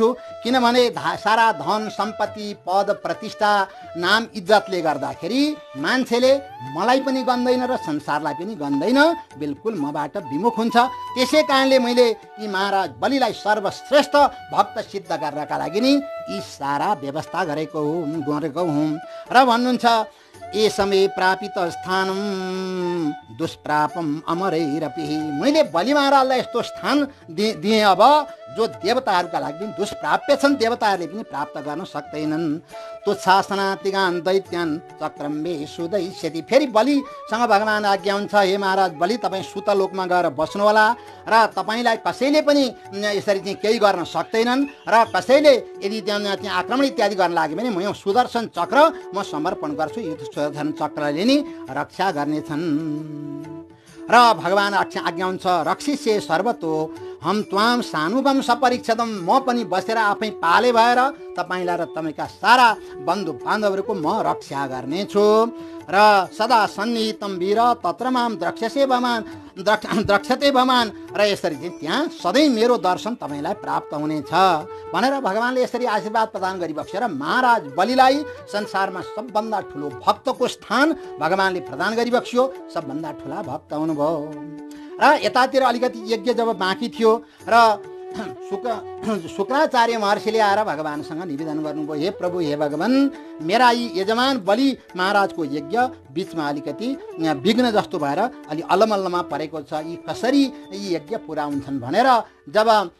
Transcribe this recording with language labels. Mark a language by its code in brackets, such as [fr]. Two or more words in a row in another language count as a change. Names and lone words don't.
[ne] किनभने सारा धन सम्पत्ति पद प्रतिष्ठा नाम इज्जतले गर्दाखेरि मान्छेले मलाई पनि गन्दैन र संसारलाई पनि गन्दैन, बिल्कुल मबाट विमुख हुन्छ। त्यसै कारणले मैले यी महाराज बलिलाई सर्वश्रेष्ठ भक्त सिद्ध गर्नका लागि नै यी सारा व्यवस्था गरेको हुँ। र भन्नुहुन्छ [sa] ए समय प्रापित स्थानम दुष्प्रापम अमरैरपि। [ne] मैले बलि महाराजलाई यस्तो स्थान दिएँ अब जो देवताहरूका लागि पनि दुष्प्राप्य छन्, देवताहरूले पनि प्राप्त गर्न सक्दैनन्। [sa] तुच्छासनातिगान दैत्यान चक्रम्बे सुदैष्यति। [ne] फेरि बलिसँग भगवान आज्ञा हुन्छ, हे महाराज बलि तपाईँ सुतलोकमा गएर बस्नुहोला र तपाईँलाई कसैले पनि यसरी चाहिँ केही गर्न सक्दैनन् र कसैले यदि त्यहाँ आक्रमण इत्यादि गर्न लाग्यो भने म यो सुदर्शन चक्र म समर्पण गर्छु, यो सुदर्शन चक्रले नि रक्षा गर्नेछन्। र भगवान आज्ञा हुन्छ, [sa] रक्षिष्ये सर्वतो हम त्वाम सानुबम सपरीक्षदम। [ne] म पनि बसेर आफै पाले भएर तपाईँलाई र तपाईँका सारा बन्धु बान्धवहरूको म रक्षा गर्नेछु। [sa] र सदा सन्निहितम वीर तत्र माम द्रक्ष्यसे भमान द्रक्ष्यते भमान। [ne] र यसरी चाहिँ त्यहाँ सधैँ मेरो दर्शन तपाईँलाई प्राप्त हुनेछ भनेर भगवानले यसरी आशीर्वाद प्रदान गरिबक्सेर महाराज बलिलाई संसारमा सबभन्दा ठुलो भक्तको स्थान भगवानले प्रदान गरिबक्स्यो। सबभन्दा ठुला भक्त हुनुभयो। र यतातिर अलिकति यज्ञ जब बाँकी थियो र शुक्राचार्य महर्षिले आएर भगवानसँग निवेदन गर्नुभयो, हे प्रभु हे भगवान, मेरा यी यजमान बलि महाराजको यज्ञ बिचमा अलिकति विघ्न जस्तो भएर अलि अल्लमल्लमा परेको छ, यी कसरी यी यज्ञ पुरा हुन्छन् भनेर जब